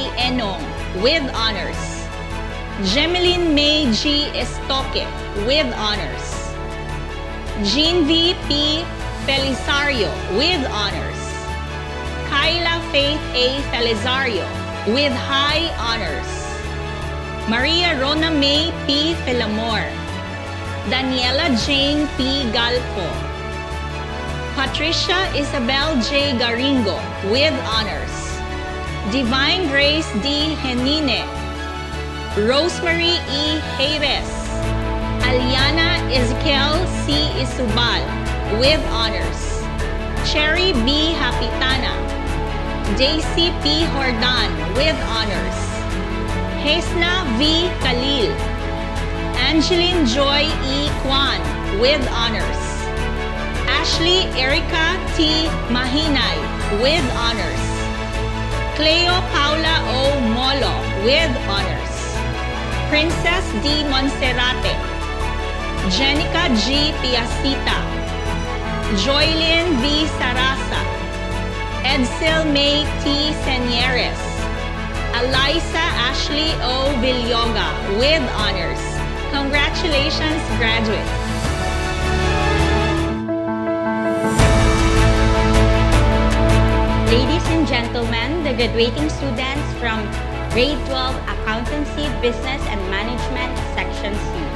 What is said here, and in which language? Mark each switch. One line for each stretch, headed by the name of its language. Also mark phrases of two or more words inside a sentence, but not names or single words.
English: Enong with honors, Gemeline May G. Estoque with honors, Jean V. P. Felisario with honors, Kyla Faith A. Felisario with high honors, Maria Rona May P. Filamor, Daniela Jane P. Galpo, Patricia Isabel J. Garingo with honors, Divine Grace D. Henine, Rosemary E. Hayres, Aliana Ezekiel C. Isubal with honors, Cherry B. Hapitana, Daisy P. Hordan with honors, Hesna V. Khalil, Angeline Joy E. Kwan with honors, Ashley Erica T. Mahinay with honors, Cleo Paula O. Molo with honors, Princess D. Monserrate, Jenica G. Piacita, Joylyn V. Sarasa, Edsel May T. Senieres, Eliza Ashley O. Villoga with honors. Congratulations, graduates! Ladies and gentlemen, the graduating students from Grade 12 Accountancy, Business and Management, Section C.